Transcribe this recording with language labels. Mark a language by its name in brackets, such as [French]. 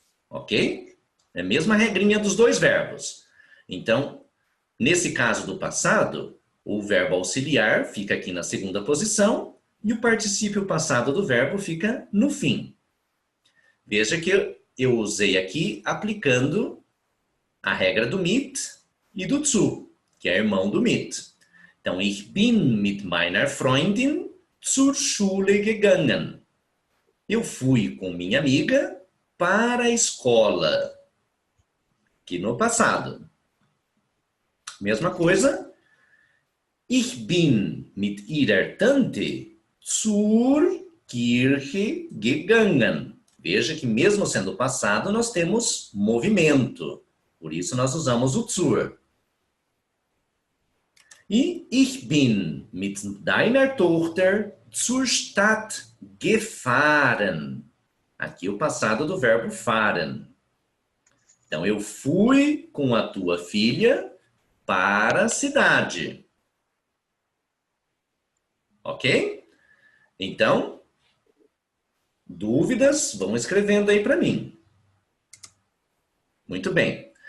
[Portuguese] Ok? É a mesma regrinha dos dois verbos. Então, nesse caso do passado, o verbo auxiliar fica aqui na segunda posição e o particípio passado do verbo fica no fim. Veja que eu usei aqui aplicando a regra do mit e do zu, que é irmão do mit. [German] Então, ich bin mit meiner Freundin zur Schule gegangen. [Portuguese] Eu fui com minha amiga para a escola. Aqui no passado. Mesma coisa. [German] Ich bin mit ihrer Tante zur Kirche gegangen. [Portuguese] Veja que mesmo sendo passado, nós temos movimento. Por isso nós usamos o zur. [German] E ich bin mit deiner Tochter zur Stadt gefahren. [Portuguese] Aqui o passado do verbo fahren. Então, eu fui com a tua filha para a cidade. Ok? Então, dúvidas, vão escrevendo aí para mim. Muito bem.